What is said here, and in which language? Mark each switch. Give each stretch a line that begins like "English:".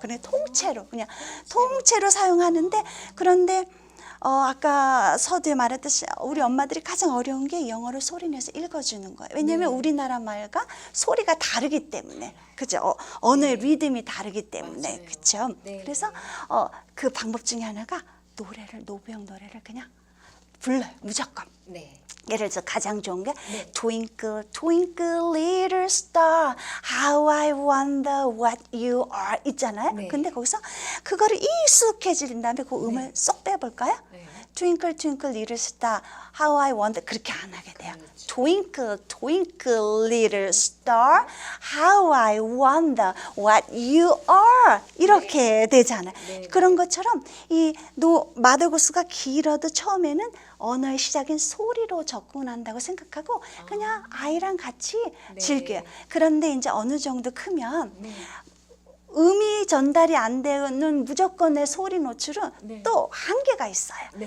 Korean: 그냥 통째로 그냥 통째로 사용하는데 그런데 아까 서두에 말했듯이 우리 엄마들이 가장 어려운 게 영어를 소리내서 읽어주는 거예요. 왜냐하면 우리나라 말과 소리가 다르기 때문에, 그죠? 언어의 리듬이 다르기 때문에, 그렇죠? 그래서 그 방법 중에 하나가 노부영 노래를 그냥 불러요, 무조건. 예를 들어서 가장 좋은 게
English: Twinkle Twinkle Little Star How I Wonder What You Are
Korean: 있잖아요. 근데 거기서 그거를 익숙해진 다음에 그 음을 쏙 빼볼까요?
English: Twinkle Twinkle Little Star How I Wonder
Korean: 그렇게 안 하게 돼요.
English: Twinkle Twinkle Little Star How I Wonder What You Are
Korean: 이렇게 되잖아요. 그런 것처럼 이 마더구스가 길어도 처음에는 언어의 시작인 소리로 접근한다고 생각하고 그냥 아이랑 같이 즐겨요. 그런데 이제 어느 정도 크면 음이 전달이 안 되는 무조건의 소리 노출은 또 한계가 있어요.